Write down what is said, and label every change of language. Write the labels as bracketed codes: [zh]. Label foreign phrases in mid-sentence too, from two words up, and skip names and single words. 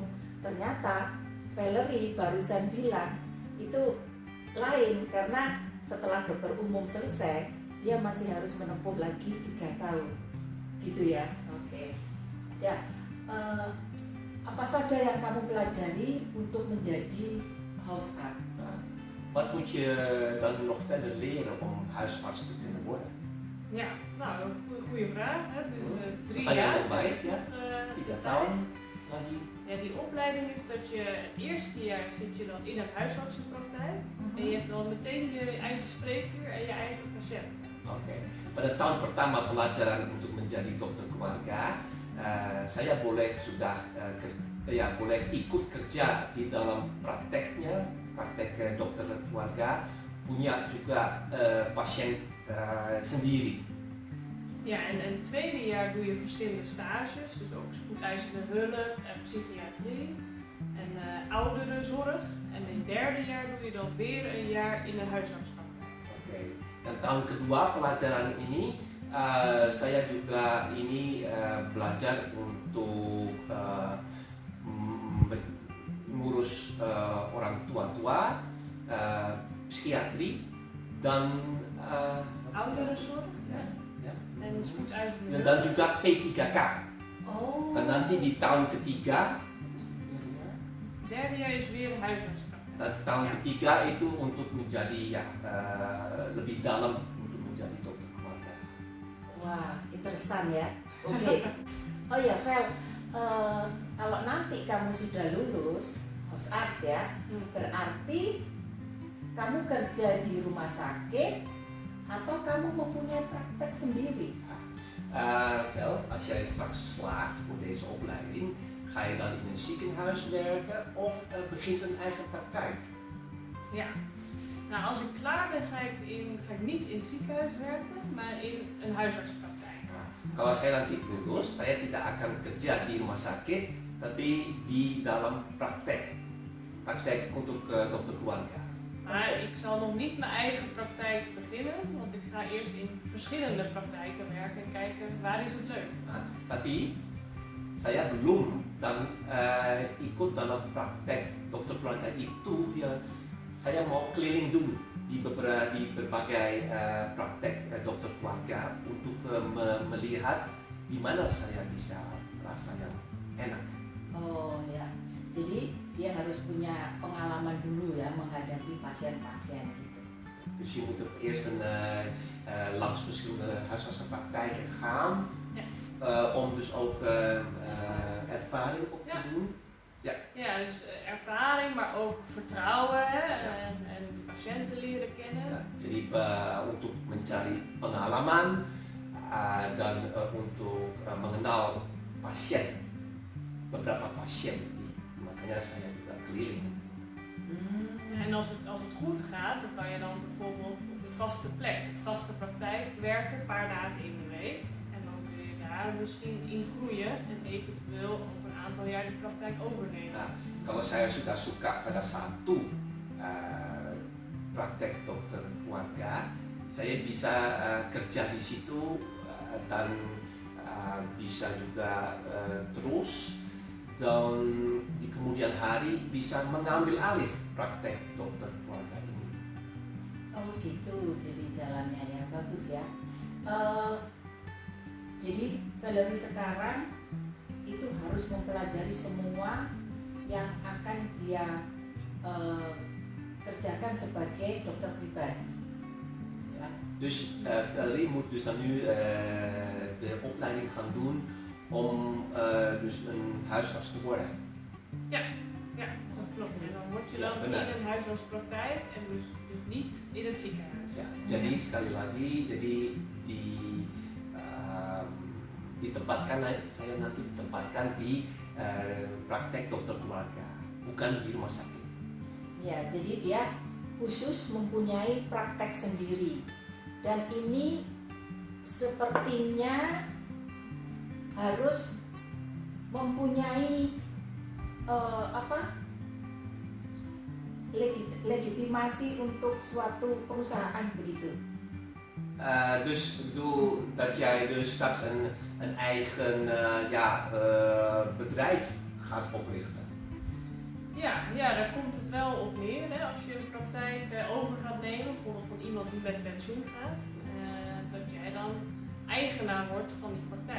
[id] Ternyata Valerie barusan bilang itu lain, karena setelah dokter umum selesai dia masih harus menempuh lagi 3 tahun gitu ya. Oke. Ya, Apa saja yang kamu pelajari untuk menjadi huisarts? [nl] Wat moet je dan nog verder leren om huisarts te kunnen worden? Ja, nou, een goede vraag. Hè? Dus, 3 [id] Apa yang [nl] jaar. [id] terbaik ya? 3 [nl] tijd. [id] tahun lagi. [nl] Ja, die opleiding is dat je het eerste jaar zit je dan in een huisartsenpraktijk. En je hebt dan meteen je eigen spreekuur en je eigen patiënt. [id] Oke. Pada tahun pertama pelajaran untuk menjadi dokter keluarga, saya boleh boleh ikut kerja di dalam prakteknya, praktek dokter keluarga, punya juga pasien sendiri. [nl] Ja, en het tweede jaar doe je verschillende stages, dus ook spoedeisende hulp en psychiatrie en ouderenzorg. En in het derde jaar doe je dan weer een jaar in een huisartspraktijk. [id] Oke. Dan tahun kedua pelajaran ini saya juga belajar untuk mengurus orang tua-tua, psikiatri dan [nl] Ouderenzorg [id] ya. [nl] en spoedeisende [id] Dan [nl] hulp. [id] juga P3K. Oh. Dan nanti di tahun ketiga, [nl] Het derde jaar is weer een huisartspraktijk. [id] nanti tahun ketiga itu untuk menjadi lebih dalam untuk menjadi dokter keluarga. Wah, interesan ya. Oke. Oh ya, Vel, kalau nanti kamu sudah lulus huisarts ya, berarti kamu kerja di rumah sakit atau kamu mempunyai praktek sendiri? [nl] Wel, als jij straks slaagt voor deze opleiding, ga je dan in een ziekenhuis werken of begint een eigen praktijk? Ja. Nou, als ik klaar ben, ga ik niet in het ziekenhuis werken, maar in een huisartspraktijk. [id] Kalau saya nanti lulus, saya tidak akan kerja di rumah sakit, tapi di dalam praktek untuk dokter keluarga. [nl] Maar ik zal nog niet mijn eigen praktijk beginnen, want ik ga eerst in verschillende praktijken werken en kijken waar is het leuk. [id] Tapi saya belum dan ikut dalam praktek dokter keluarga itu ya, saya mau keliling dulu di berbagai praktek dokter keluarga untuk melihat di mana saya bisa merasa yang enak. Oh ya, jadi dia harus punya pengalaman dulu ya menghadapi pasien-pasien gitu. [nl] Dus je moet ook eerst langs verschillende huisartsenpraktijken gaan, Ja. om dus ook ervaring op te doen. Ja, dus ervaring, maar ook vertrouwen hè, en de patiënten leren kennen. [id] Ya, jadi untuk mencari pengalaman dan untuk mengenal pasien, beberapa pasien, makanya saya juga keliling. [nl] En als het goed gaat, dan kan je dan bijvoorbeeld op een vaste plek, een vaste praktijk werken, een paar dagen in de week. En dan kun je daar misschien in groeien en eventueel over een aantal jaar de praktijk overnemen. [id] Nah, kalau saya sudah suka pada satu praktek dokter keluarga, saya bisa kerja di situ dan bisa juga terus dan di kemudian hari bisa mengambil alih praktek dokter keluarga ini. Oh gitu, jadi jalannya ya bagus ya. Jadi Valerie sekarang itu harus mempelajari semua yang akan dia kerjakan sebagai dokter pribadi. Ya. [nl] Dus Valerie moet dus dan nu de opleiding gaan doen om dus een huisarts te worden. Ja, dat klopt. En dan word je dan in een huisartspraktijk en dus niet in het ziekenhuis. [id] Ya, jadi sekali lagi, jadi saya nanti ditempatkan di praktek dokter keluarga, bukan di rumah sakit. Ya, jadi dia khusus mempunyai praktek sendiri dan ini sepertinya harus mempunyai legitimasi untuk suatu perusahaan begitu. [nl] Dus ik bedoel dat jij dus straks een eigen bedrijf gaat oprichten. Ja, daar komt het wel op neer. Hè? Als je een praktijk over gaat nemen, bijvoorbeeld van iemand die met pensioen gaat, dat jij dan eigenaar wordt van die praktijk.